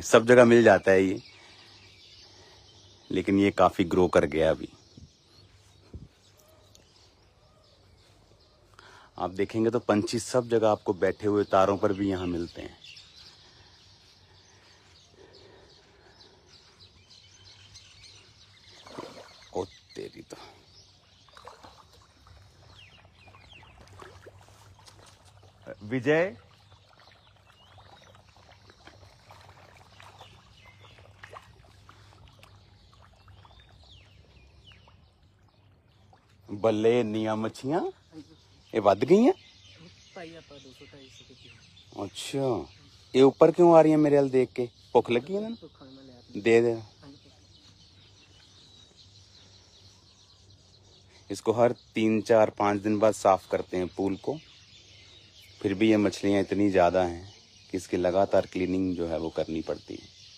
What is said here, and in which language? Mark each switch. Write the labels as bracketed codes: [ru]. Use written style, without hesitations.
[hi] सब जगह मिल जाता है ये, लेकिन ये काफी ग्रो कर गया अभी। आप देखेंगे तो पंछी सब जगह आपको बैठे हुए तारों पर भी यहाँ मिलते हैं। ओ तेरी तो विजय, [pa] ਬੱਲੇ ਇੰਨੀਆਂ ਮੱਛੀਆਂ ਇਹ ਵੱਧ ਗਈਆਂ। [hi] अच्छा, ये ऊपर क्यों आ रही है मेरे वाल देख के? भुख लगी है ना? दे दे। इसको हर 3, 4, 5 दिन बाद साफ करते हैं पूल को। फिर भी ये मछलियाँ इतनी ज़्यादा हैं कि इसकी लगातार क्लीनिंग जो है वो करनी पड़ती है।